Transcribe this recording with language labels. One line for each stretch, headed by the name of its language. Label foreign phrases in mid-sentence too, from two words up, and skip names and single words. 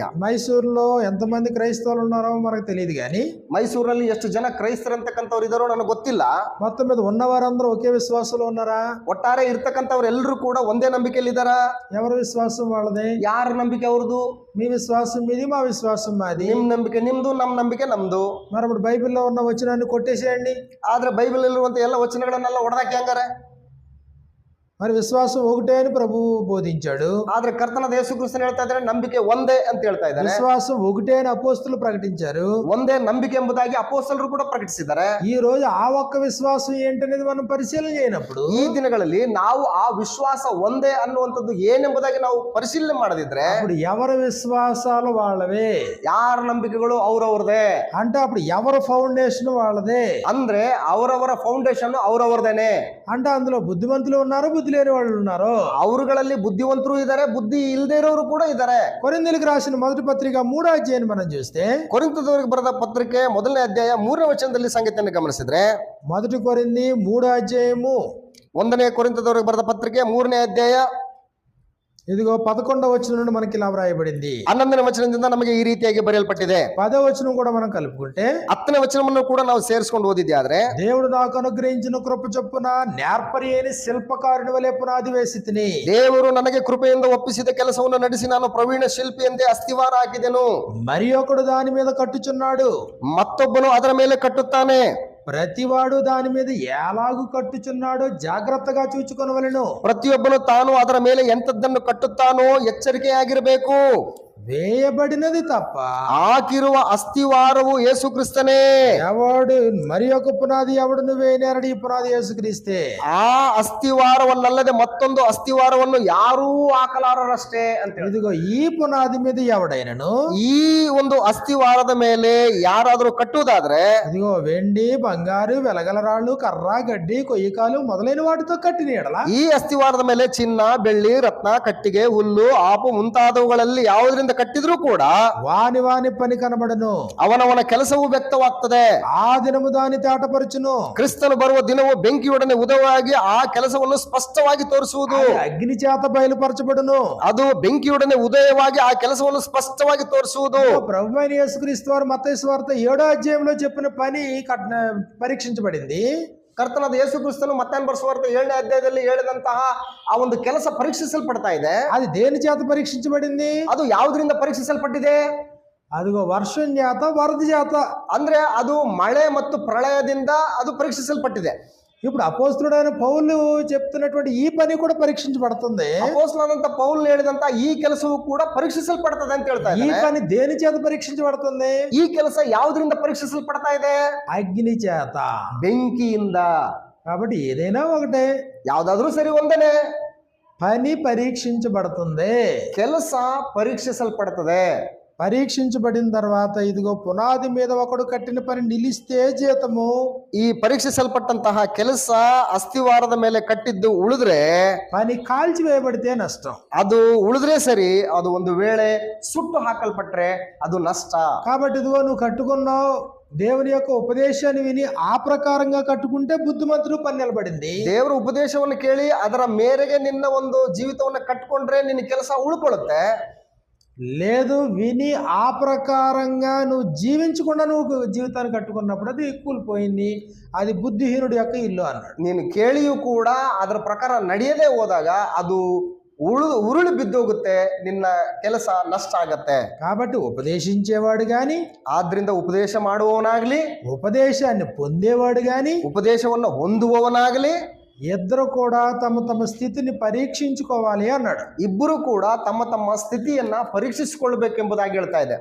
Telugu: మైసూరులో ఎంతమంది క్రైస్తవులు ఉన్నారో మనకు తెలియదు, కానీ
Kannada: ಮೈಸೂರಲ್ಲಿ ಎಷ್ಟು ಜನ ಕ್ರೈಸ್ತರಂತಕ್ಕಂಥವ್ರು ಇದಾರೋ ನನಗೆ ಗೊತ್ತಿಲ್ಲ.
Telugu: మొత్తం మీద ఉన్నవారందరూ ఒకే విశ్వాసంలో ఉన్నారా?
Kannada: ಒಟ್ಟಾರೆ ಇರ್ತಕ್ಕಂಥವ್ರು ಎಲ್ಲರೂ ಕೂಡ ಒಂದೇ ನಂಬಿಕೆಯಲ್ಲಿ ಇದಾರ?
Telugu: ఎవరి విశ్వాసం వాళ్ళది?
Kannada: ಯಾರ ನಂಬಿಕೆ ಅವ್ರದ್ದು?
Telugu: మీ విశ్వాసం మీది, మా విశ్వాసం మాది.
Kannada: ನಿಮ್ ನಂಬಿಕೆ ನಿಮ್ದು, ನಮ್ ನಂಬಿಕೆ ನಮ್ದು.
Telugu: మరి ఇప్పుడు బైబిల్లో ఉన్న వచనాన్ని కొట్టేసేయండి.
Kannada: ಆದ್ರೆ ಬೈಬಲ್ ಇರುವಂತ ಎಲ್ಲ ವಚನಗಳನ್ನೆಲ್ಲ ಹೊಡೆದಾಕಿ ಹಂಗಾರೆ.
Telugu: మరి విశ్వాసం ఒకటే అని ప్రభువు బోధించాడు.
Kannada: ಆದ್ರೆ ಕರ್ತನಾದ ಯೇಸು ಕ್ರಿಸ್ತನು ಹೇಳ್ತಾ ಇದ್ದಾರೆ ನಂಬಿಕೆ ಒಂದೇ ಅಂತ ಹೇಳ್ತಾ ಇದ್ದಾರೆ.
Telugu: విశ్వాసం ఒకటే అని అపోస్తులు ప్రకటించారు.
Kannada: ಒಂದೇ ನಂಬಿಕೆ ಎಂಬುದಾಗಿ ಅಪೊಸ್ತಲರು ಕೂಡ ಪ್ರಕಟಿಸಿದ್ದಾರೆ.
Telugu: ఈ రోజు ఆ ఒక్క విశ్వాసం ఏంటనేది మనం పరిశీలన చేయనప్పుడు,
Kannada: ಈ ದಿನಗಳಲ್ಲಿ ನಾವು ಆ ವಿಶ್ವಾಸ ಒಂದೇ ಅನ್ನುವಂಥದ್ದು ಏನೆಂಬುದಾಗಿ ನಾವು ಪರಿಶೀಲನೆ ಮಾಡದಿದ್ರೆ,
Telugu: అప్పుడు ఎవరి విశ్వాసాలు వాళ్ళవే,
Kannada: ಯಾರ ನಂಬಿಕೆಗಳು ಅವ್ರವ್ರದೇ,
Telugu: అంటే అప్పుడు ఎవరి ఫౌండేషన్ వాళ్ళదే,
Kannada: ಅಂದ್ರೆ ಅವರವರ ಫೌಂಡೇಶನ್ ಅವ್ರವ್ರದೇನೆ.
Telugu: అంటే అందులో బుద్ధిమంతులు ఉన్నారు, బుద్ధి లేని వాళ్ళు ఉన్నారు.
Kannada: ಅವರುಗಳಲ್ಲಿ ಬುದ್ಧಿವಂತರು ಇದ್ದಾರೆ, ಬುದ್ಧಿ ಇಲ್ಲದೆ ಇರೋರು ಕೂಡ ಇದ್ದಾರೆ.
Telugu: కొరింథీయులకు రాసిన మొదటి పత్రిక 3వ అధ్యాయాన్ని మనం చూస్తే,
Kannada: ಕೊರಿಂಥದವರಿಗೆ ಬರೆದ ಪತ್ರಿಕೆ 1ನೇ ಅಧ್ಯಾಯ 3ನೇ ವಚನದಲ್ಲಿ ಸಂಗತಿಯನ್ನು ಗಮನಿಸಿದ್ರೆ,
Telugu: మొదటి కొరింథీ 3వ అధ్యాయము
Kannada: 1ನೇ ಕೊರಿಂಥದವರಿಗೆ ಬರೆದ ಪತ್ರಿಕೆ 3ನೇ ಅಧ್ಯಾಯ
Telugu: ఇదిగో 11వ వచనం నుండి మనకి ఇలా వ్రాయబడింది.
Kannada: 11ನೇ ವಚನದಿಂದ ನಮಗೆ ಈ ರೀತಿಯಾಗಿ ಬರೆಯಲ್ಪಟ್ಟಿದೆ.
Telugu: 10వ వచనం కూడా మనం కలుపుకుంటే
Kannada: 10ನೇ ವಚನವನ್ನು ಕೂಡ ನಾವು ಸೇರಿಸಿಕೊಂಡು ಓದಿದ್ದೆ. ಆದ್ರೆ
Telugu: దేవుడు నాకు అనుగ్రహించిన కృప చొప్పున నేర్పరి అయిన శిల్పకారుని వలె పునాది వేసి తిని,
Kannada: ದೇವರು ನನಗೆ ಕೃಪೆಯಿಂದ ಒಪ್ಪಿಸಿದ ಕೆಲಸವನ್ನು ನಡೆಸಿ ನಾನು ಪ್ರವೀಣ ಶಿಲ್ಪಿಯಂತೆ ಅಸ್ಥಿವಾರ ಹಾಕಿದೆನು.
Telugu: మరి ఒకడు దాని మీద కట్టుచున్నాడు,
Kannada: ಮತ್ತೊಬ್ಬನು ಅದರ ಮೇಲೆ ಕಟ್ಟುತ್ತಾನೆ.
Telugu: ప్రతివాడు దాని మీద ఎలాగు కట్టుచున్నాడో జాగ్రత్తగా చూచుకొనవలెను.
Kannada: ಪ್ರತಿಯೊಬ್ಬನು ತಾನು ಅದರ ಮೇಲೆ ಎಂತದ್ದನ್ನು ಕಟ್ಟುತ್ತಾನೋ ಎಚ್ಚರಿಕೆಯಾಗಿರಬೇಕು.
Telugu: వేయబడినది తప్ప
Kannada: ಹಾಕಿರುವ ಅಸ್ಥಿವಾರವು ಯೇಸು ಕ್ರಿಸ್ತನೇ.
Telugu: ఎవడు మరి ఒక పునాది ఎవడును వేయనేరడు, ఈ పునాది యేసుక్రీస్తే.
Kannada: ಆ ಅಸ್ಥಿವಾರವನ್ನಲ್ಲದೆ ಮತ್ತೊಂದು ಅಸ್ಥಿವಾರವನ್ನು ಯಾರೂ ಹಾಕಲಾರರಷ್ಟೇ ಅಂತ ಹೇಳಿ.
Telugu: ఇదిగో ఈ పునాది మీద ఎవడైనను,
Kannada: ಈ ಒಂದು ಅಸ್ಥಿವಾರದ ಮೇಲೆ ಯಾರಾದರೂ ಕಟ್ಟುವುದಾದ್ರೆ,
Telugu: ఇదిగో వెండి బంగారు వెలగల రాళ్ళు కర్ర గడ్డి కొయ్యకాలు మొదలైన వాటితో కట్టిన ఎడల,
Kannada: ಈ ಅಸ್ಥಿವಾರದ ಮೇಲೆ ಚಿನ್ನ ಬೆಳ್ಳಿ ರತ್ನ ಕಟ್ಟಿಗೆ ಹುಲ್ಲು ಆಪು ಮುಂತಾದವುಗಳಲ್ಲಿ ಯಾವುದರಿಂದ ಕಟ್ಟಿದ್ರೂ ಕೂಡ
Telugu: వాని వాని పని కనబడను,
Kannada: ಅವನವನ ಕೆಲಸವು ವ್ಯಕ್ತವಾಗ್ತದೆ.
Telugu: ఆ దినము దాని తేటపరచును.
Kannada: ಕ್ರಿಸ್ತನು ಬರುವ ದಿನವು ಬೆಂಕಿಯೊಡನೆ ಉದಯವಾಗಿ ಆ ಕೆಲಸವನ್ನು ಸ್ಪಷ್ಟವಾಗಿ ತೋರಿಸುವುದು.
Telugu: అది అగ్ని చేత బయలుపరచబడును.
Kannada: ಅದು ಬೆಂಕಿಯೊಡನೆ ಉದಯವಾಗಿ ಆ ಕೆಲಸವನ್ನು ಸ್ಪಷ್ಟವಾಗಿ ತೋರಿಸುವುದು.
Telugu: ప్రభువైన యేసుక్రీస్తు వారు మత్తయి సువార్త 7వ అధ్యాయంలో చెప్పిన పని పరీక్షించబడింది.
Kannada: ಕರ್ತನಾದ ಯೇಸು ಕ್ರಿಸ್ತನು ಮತ್ತಾಯನ ಬರೆಸುವಾರ್ತೆ 7ನೇ ಅಧ್ಯಾಯದಲ್ಲಿ ಹೇಳಿದಂತಹ ಆ ಒಂದು ಕೆಲಸ ಪರೀಕ್ಷಿಸಲ್ಪಡ್ತಾ ಇದೆ.
Telugu: అది దేని చేత పరీక్షించబడింది?
Kannada: ಅದು ಯಾವುದರಿಂದ ಪರೀಕ್ಷಿಸಲ್ಪಟ್ಟಿದೆ?
Telugu: అదిగో వర్షం చేత వరద చేత.
Kannada: ಅಂದ್ರೆ ಅದು ಮಳೆ ಮತ್ತು ಪ್ರಳಯದಿಂದ ಅದು ಪರೀಕ್ಷಿಸಲ್ಪಟ್ಟಿದೆ.
Telugu: ఇప్పుడు అపోస్తలుడైన పౌలు చెప్తున్నటువంటి ఈ పని కూడా పరీక్షించబడుతుంది.
Kannada: ಅಪೊಸ್ತಲನಾದಂತ ಪೌಲ್ ಹೇಳಿದಂತ ಈ ಕೆಲಸವು ಕೂಡ ಪರೀಕ್ಷಿಸಲ್ಪಡ್ತದೆ ಅಂತ ಹೇಳ್ತಾ
Telugu: ఈ
Kannada: ಇದ್ದಾರೆ.
Telugu: పని దేని చేత పరీక్షించబడుతుంది?
Kannada: ಈ ಕೆಲಸ ಯಾವುದರಿಂದ ಪರೀಕ್ಷಿಸಲ್ಪಡ್ತಾ ಇದೆ?
Telugu: అగ్ని చేత.
Kannada: ಬೆಂಕಿಯಿಂದ.
Telugu: కాబట్టి ఏదైనా ఒకటే,
Kannada: ಯಾವ್ದಾದ್ರೂ ಸರಿ ಒಂದೇನೆ.
Telugu: పని పరీక్షించబడుతుంది.
Kannada: ಕೆಲಸ ಪರೀಕ್ಷಿಸಲ್ಪಡ್ತದೆ.
Telugu: పరీక్షించబడిన తర్వాత ఇదిగో పునాది మీద ఒకడు కట్టిన పని నిలిస్తే జీతము.
Kannada: ಈ ಪರೀಕ್ಷಿಸಲ್ಪಟ್ಟಂತಹ ಕೆಲಸ ಅಸ್ಥಿವಾರದ ಮೇಲೆ ಕಟ್ಟಿದ್ದು ಉಳಿದ್ರೆ,
Telugu: పని కాల్చివేయబడితే నష్టం.
Kannada: ಅದು ಉಳಿದ್ರೆ ಸರಿ, ಅದು ಒಂದು ವೇಳೆ ಸುಟ್ಟು ಹಾಕಲ್ಪಟ್ರೆ ಅದು ನಷ್ಟ.
Telugu: కాబట్టి ఇదిగో నువ్వు కట్టుకున్నావు, దేవుని యొక్క ఉపదేశాన్ని విని ఆ ప్రకారంగా కట్టుకుంటే బుద్ధిమంతుడు పని నిలబడింది.
Kannada: ದೇವರ ಉಪದೇಶವನ್ನು ಕೇಳಿ ಅದರ ಮೇರೆಗೆ ನಿನ್ನ ಒಂದು ಜೀವಿತವನ್ನು ಕಟ್ಕೊಂಡ್ರೆ ನಿನ್ನ ಕೆಲಸ ಉಳ್ಕೊಳ್ಳುತ್ತೆ.
Telugu: లేదు, విని ఆ ప్రకారంగా నువ్వు జీవించకుండా నువ్వు జీవితాన్ని కట్టుకున్నప్పుడు అది కూలిపోయింది, అది బుద్ధిహీనుడి యొక్క ఇల్లు అన్నాడు.
Kannada: ನೀನು ಕೇಳಿಯೂ ಕೂಡ ಅದರ ಪ್ರಕಾರ ನಡೆಯದೇ ಹೋದಾಗ ಅದು ಉರುಳಿ ಬಿದ್ದೋಗುತ್ತೆ, ನಿನ್ನ ಕೆಲಸ ನಷ್ಟ ಆಗತ್ತೆ.
Telugu: కాబట్టి ఉపదేశించేవాడు గాని,
Kannada: ಆದ್ರಿಂದ ಉಪದೇಶ ಮಾಡುವವನಾಗ್ಲಿ,
Telugu: ఉపదేశాన్ని పొందేవాడు గాని,
Kannada: ಉಪದೇಶವನ್ನು ಹೊಂದುವವನಾಗ್ಲಿ,
Telugu: ఇద్దరు కూడా తమ తమ స్థితిని పరీక్షించుకోవాలి అన్నాడు.
Kannada: ಇಬ್ಬರು ಕೂಡ ತಮ್ಮ ತಮ್ಮ ಸ್ಥಿತಿಯನ್ನ ಪರೀಕ್ಷಿಸಿಕೊಳ್ಳಬೇಕೆಂಬುದಾಗಿ ಹೇಳ್ತಾ ಇದೆ.